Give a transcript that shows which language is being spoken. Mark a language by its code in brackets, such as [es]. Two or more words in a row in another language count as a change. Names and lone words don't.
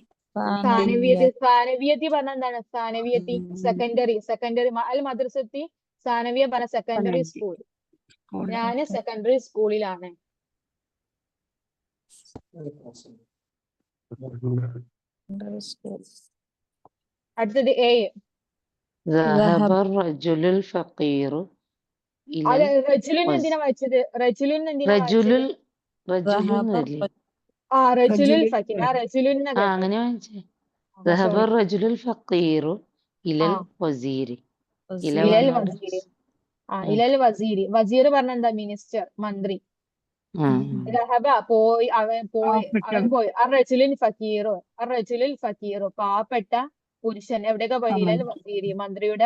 [ml] സാനവിയത്തി പറഞ്ഞ എന്താണ്? സാനവിയത്തി സെക്കൻഡറി. [ar] المدرسة الثانوية [ml] പറഞ്ഞ [en] secondary school. [ml] ഞാന് സെക്കൻഡറി സ്കൂളിലാണ്. അടുത്തത് 7. [ar] ذهب الرجل الفقير إلى [ml] അത് റജുലിന് എന്തിനാ വായിച്ചത്? റജുലിന് എന്തിനാ വായിച്ചത്? റജുലുൽ റജുലുന്നല്ലേ? [ar] الرجل الفقير. رجل [ml] അങ്ങനെ വായിച്ചേ. [ar] ذهب الرجل الفقير إلى الوزير. إلى الوزير. إلى الوزير. [ml] വസീർ പറഞ്ഞ എന്താ? മിനിസ്റ്റർ, മന്ത്രി. ദഹബ പോയി, അവൻ പോയി. [ar] الرجل الفقير، الرجل الفقير, [ml] പാവപ്പെട്ട പുരുഷൻ എവിടെയൊക്കെ പോയി? [ar] إلى الوزير, [ml] മന്ത്രിയുടെ